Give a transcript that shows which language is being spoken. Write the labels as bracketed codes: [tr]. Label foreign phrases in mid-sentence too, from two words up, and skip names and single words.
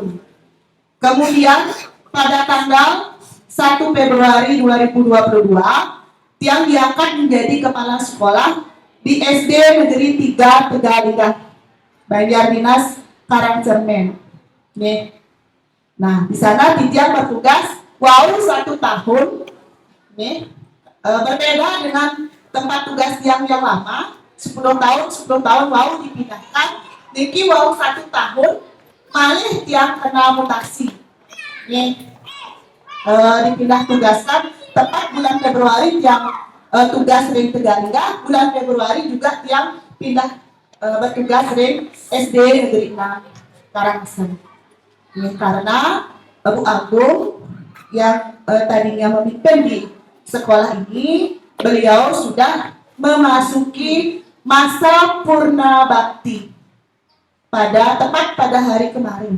[id] Kemudian pada tanggal 1 Februari 2022, Tiang diangkat menjadi kepala sekolah di SD Negeri 3 Tegaligah, Banjardinas, Karangcermen. Nah, di sana Tiang bertugas 1 tahun. Berbeda dengan tempat tugas yang lama, 10 tahun dipindahkan. Niki 1 tahun, [ban] malih Tiang [id] kena mutasi. Dipindah tugaskan tepat bulan Februari yang tugas ring Tegaligah, bulan Februari juga yang pindah bertugas ring SD Negeri 6 Karangasem. Karena Bu Agung yang tadinya memimpin di sekolah ini, beliau sudah memasuki masa purna bakti tepat pada hari kemarin.